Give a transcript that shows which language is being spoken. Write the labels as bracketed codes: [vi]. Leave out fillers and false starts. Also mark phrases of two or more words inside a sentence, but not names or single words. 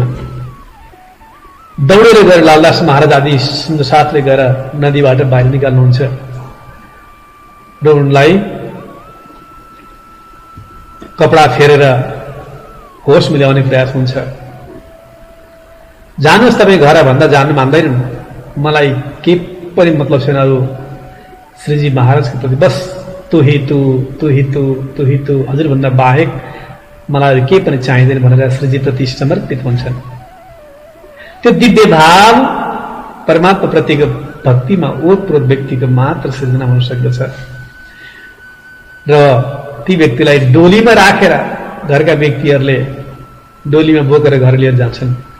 [ne] दौडेर गएर लालदास महाराज आदि सुन्दर साथले गएर नदीबाट बाहिर निकाल्नुहुन्छ र उनलाई कपडा फेरेर होस मिलाउने प्रयास हुन्छ। जानुहोस् तपाईँ घर भन्दा जानु मान्दैनन्, मलाई के पनि मतलब छैन अरू श्रीजी महाराजको प्रति, बस [hi] तु ही तु, तु ही तु, तु ही तु, [ne] हजुरभन्दा बाहेक मलाई के पनि चाहिँदैन भनेर श्रीजी प्रति समर्पित हुन्छन्। त्यो दिव्य भाव परमात्मा प्रतिको भक्तिमा ओतप्रोत व्यक्तिको मात्र सृजना हुन सक्दछ। र ती व्यक्तिलाई डोलीमा राखेर घरका व्यक्तिहरूले डोलीमा बोकेर घर लिएर जान्छन्।